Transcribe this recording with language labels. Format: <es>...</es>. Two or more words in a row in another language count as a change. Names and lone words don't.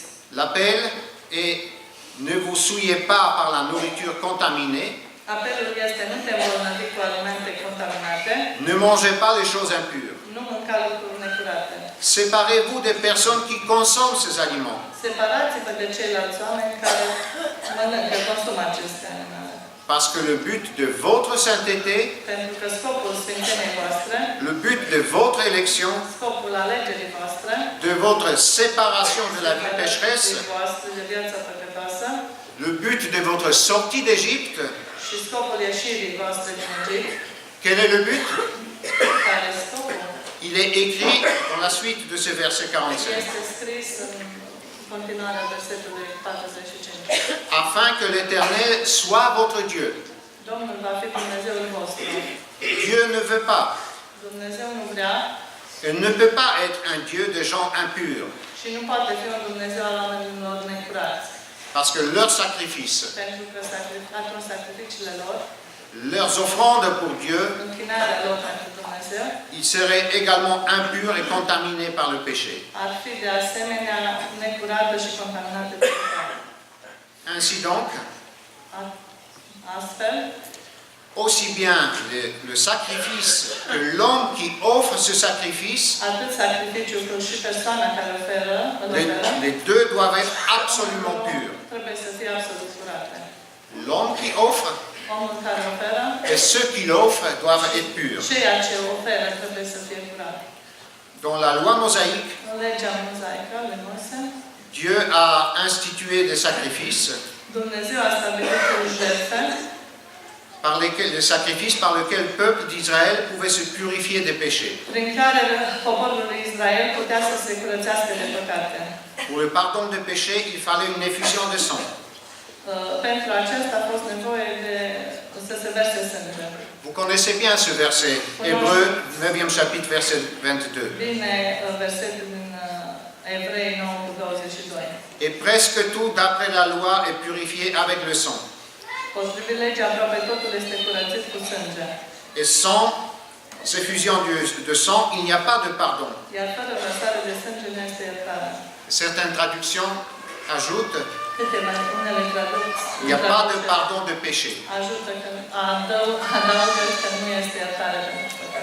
<fr>L'appel est ne vous souillez pas par la nourriture contaminée,</fr> <ro>Apelul este nu te îmbolnăvi cu alimente contaminate,</ro> <fr>ne mangez pas les choses impures.</fr> <ro>nu mânca lucruri necurate.</ro> <fr>Séparez-vous des personnes qui consomment ces aliments.</fr> <ro>Separați-vă de ceilalți oameni care mănâncă, consumă aceste animale.</ro> <fr>Parce que le but de votre sainteté,</fr> <ro>Pentru că scopul sfințeniei voastre,</ro> <fr>le but de votre élection,</fr> <ro>scopul alegerii voastre,</ro> <fr>de votre séparation de la vie pécheresse,</fr> <ro>voastre de viața păcătoasă</ro> <fr>le but de votre sortie d'Égypte,</fr> <ro>și scopul ieșirii voastre din Egipt,</ro> <fr>quel est le but?</fr> <ro>care e scopul,</ro> <fr>Il est écrit dans la suite de ce verset 45.</fr> <ro>este scris în continuarea versetului 45.</ro> <fr>Afin que l'Éternel soit votre Dieu.</fr> <ro>Domnul va fi Dumnezeul vostru.</ro> <fr>Dieu ne veut pas.</fr> <ro>Dumnezeu nu vrea</ro> <fr>Il ne peut pas être un Dieu de gens impurs.</fr> <ro>și nu poate fi un Dumnezeu al oamenilor necurați.</ro> <fr>Parce que leurs sacrifices,</fr> <ro>Pentru că atunci sacrificiile lor,</ro> <fr>leurs offrandes pour Dieu,</fr> <ro>închinarea lor pentru Dumnezeu,</ro> <fr>ils seraient également impurs et contaminés par le péché.</fr> <ro>ar fi de asemenea necurată și contaminată de păcat.</ro> <fr>Ainsi donc,</fr> <ro>Astfel,</ro> <fr>aussi bien le sacrifice que l'homme qui offre ce sacrifice,</fr> <ro>atât sacrificiul cât și persoana care îl oferă,</ro> <fr>les deux doivent être absolument purs.</fr> <ro>trebuie să fie absolut curate.</ro> <fr>L'homme qui offre</fr> <ro>Omul care oferă,</ro> <fr>et ceux qui l'offrent doivent être purs.</fr> <ro>ceea ce oferă trebuie să fie curat.</ro> <fr>Dans la loi mosaïque,</fr> <ro>În legea mozaică lui Moise,</ro> <fr>Dieu a institué des sacrifices</fr> <ro>Dumnezeu a stabilit jertfe</ro> <fr>des sacrifices par lesquels le peuple d'Israël pouvait se purifier des péchés.</fr> <ro>prin care poporul lui Israel putea să se curățească de păcate.</ro> <fr>Pour le pardon des péchés, il fallait une effusion de sang.</fr> <ro>Pentru aceasta a fost nevoie de să se verse sânge.</ro> <fr>Vous connaissez bien ce verset, Hébreu 9e chapitre, verset 22.</fr> <ro>Bine, versetul din Evrei 9:22.</ro> <fr>Et presque tout d'après la loi est purifié avec le sang.</fr> <ro>Potrivit legii, aproape totul este curățit cu sânge.</ro> <fr>Et sans effusion de sang, il n'y a pas de pardon.</fr> <ro>Iar fără vărsare de sânge nu este iertare.</ro> <fr>Certaines traductions ajoutent</fr> <ro>Câteva unele traducții</ro> <fr>il n'y a pas de pardon de péché.</fr> <ro>ajută că adaugă că nu este iertare pentru păcat.</ro>